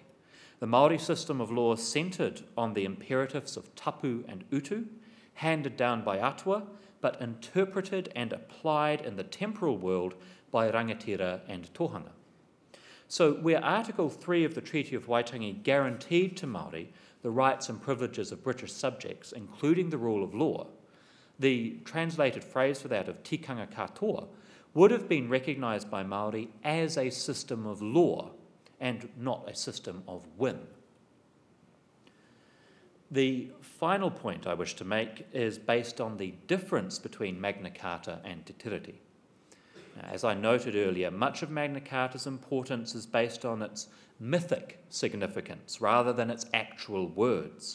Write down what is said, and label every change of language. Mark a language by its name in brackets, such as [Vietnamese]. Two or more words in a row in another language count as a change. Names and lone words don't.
[English] The Māori system of law centred on the imperatives of tapu and utu, handed down by atua, but interpreted and applied in the temporal world by rangatira and tohanga. So where Article 3 of the Treaty of Waitangi guaranteed to Māori the rights and privileges of British subjects, including the rule of law, the translated phrase for that of [Māori] tikanga katoa [English] would have been recognised by Māori as a system of law and not a system of whim. The final point I wish to make is based on the difference between Magna Carta and Te Tiriti. As I noted earlier, much of Magna Carta's importance is based on its mythic significance rather than its actual words.